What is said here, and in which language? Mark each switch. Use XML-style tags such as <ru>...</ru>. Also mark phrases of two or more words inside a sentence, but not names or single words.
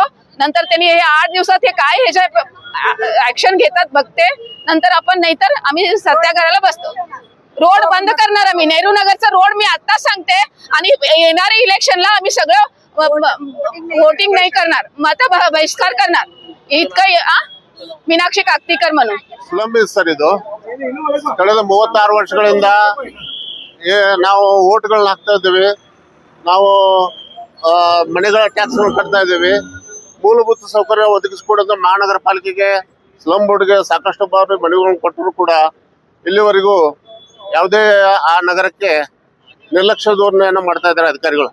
<mr>नंतर त्यांनी हे 8 दिवसात हे काय ह्याच्या ऍक्शन घेतात बघते. नंतर आपण नाहीतर आम्ही सत्याग्रहाला बसतो. रोड बंद करणार आम्ही. नेहरू नगरचा रोड मी आता सांगते. आणि येणाऱ्या इलेक्शनला आम्ही सगळं वोटिंग नाही करणार, मत बहिष्कार करणार. इतकं ಮೀನಾಕ್ಷಿ ಕಾಕ್ತಿಕರ್ ಮನು</mr> <en>Slum sir.</en> <kn>ಇದು ಕಳೆದ 36 ವರ್ಷಗಳಿಂದ ನಾವು ಓಟ್ಗಳನ್ನ ಹಾಕ್ತಾ ಇದ್ದೀವಿ. ನಾವು ಮನೆಗಳ ಟ್ಯಾಕ್ಸ್ ಕಟ್ತಾ ಇದ್ದೀವಿ. ಮೂಲಭೂತ ಸೌಕರ್ಯ ಒದಗಿಸಿಕೊಡೋದು ಮಹಾನಗರ ಪಾಲಿಕೆಗೆ,</kn> <en>slum board</en> <kn>ಸಾಕಷ್ಟು ಬಾರಿ ಮನೆಗಳನ್ನು ಕೊಟ್ಟರು ಕೂಡ ಇಲ್ಲಿವರೆಗೂ ಯಾವುದೇ ಆ ನಗರಕ್ಕೆ ನಿರ್ಲಕ್ಷ್ಯ ಧೋರಣೆಯನ್ನು ಮಾಡ್ತಾ ಇದ್ದಾರೆ ಅಧಿಕಾರಿಗಳು.</kn>